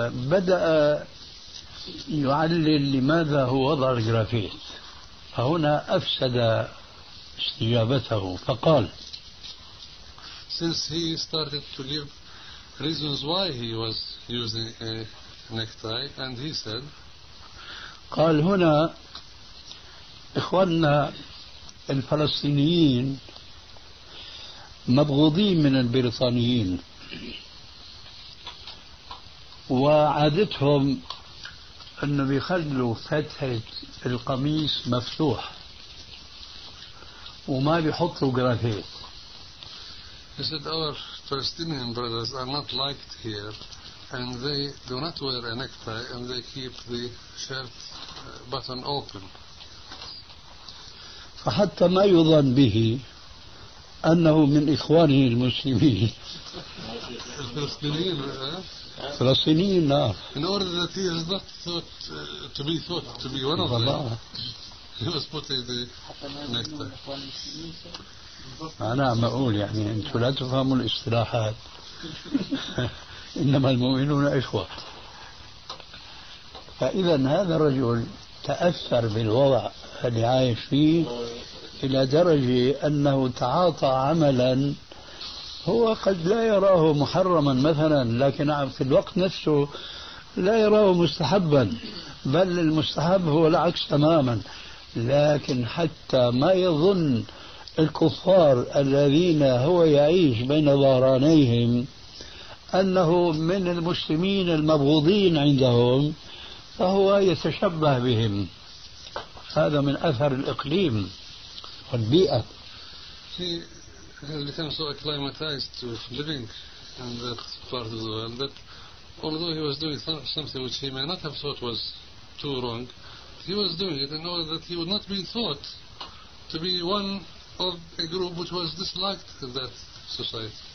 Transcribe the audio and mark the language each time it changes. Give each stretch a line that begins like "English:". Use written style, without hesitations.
Arabic: بدأ يعلل لماذا هو وضع الجرافيت، فهنا أفسد استجابته فقال:
English: since he started to give reasons why he was using a necktie and he said,
Arabic: قال هنا إخواننا الفلسطينيين مبغوضين من البريطانيين، وعادتهم أنه بيخلوا فتحة القميص مفتوح وما بيحطوا جرافيت.
English: He said our Palestinian brothers are not liked here and they do not wear a necktie and they keep the shirt button open.
Arabic: فحتى ما يظن به أنه من إخوانه المسلمين. الفلسطينيين فلسطينيين نعم.
English: In order that he is not thought to be thought to be one of them, he was putting the necktie.
Arabic: أنا عم أقول يعني أنتوا لا تفهموا الاصطلاحات. إنما المؤمنون إخوة. فإذا هذا الرجل تأثر بالوضع اللي عايش فيه إلى درجة أنه تعاطى عملا هو قد لا يراه محرما مثلا، لكن في الوقت نفسه لا يراه مستحبا، بل المستحب هو العكس تماما. لكن حتى ما يظن الكفار الذين هو يعيش بين ظهرانيهم أنه من المسلمين المبغوضين عندهم، فهو يتشبه بهم. هذا من أثر الإقليم والبيئة.
English: He became so acclimatized to living in that part of the world that although he was doing something which he may not have thought was too wrong, he was doing it in order that he would not be thought to be one of a group which was disliked in that society.